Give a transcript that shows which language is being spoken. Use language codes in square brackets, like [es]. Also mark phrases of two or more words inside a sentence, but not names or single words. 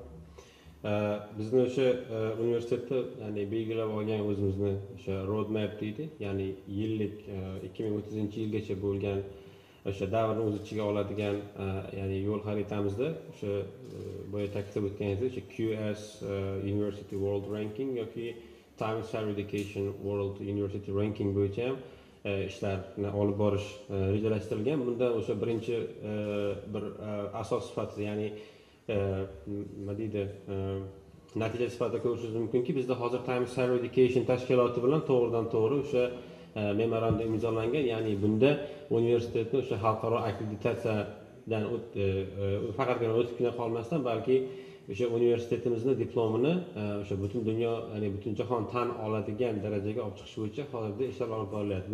[uz] Bizni o'sha universitetda ya'ni belgilab olgan o'zimizni o'sha roadmap deydi, ya'ni yillik 2030-yilgacha bo'lgan o'sha davrni o'z ichiga oladigan ya'ni yo'l xaritamizda o'sha boya ta'kidlab o'tganingizdek o'sha QS University World Ranking yoki Times Higher Education World University Ranking bo'yicha ham ishlarni olib borish rejalashtirilgan. Bunda o'sha birinchi bir asos sifatida, ya'ni nima deydi, natija sifatida ko'rishingiz mumkinki, bizda hozir Times Higher Education tashkiloti bilan to'g'ridan to'g'ri o'sha memorandum imzolangan, ya'ni bunda universitetni o'sha xalqaro akkreditatsiyadan faqatgina o'tibgina qolmasdan, balki o'sha universitetimizni diplomini o'sha butun dunyo, ya'ni butun jahon tan oladigan darajaga olib chiqish bo'yicha hozirda ishlar olib borilyapti.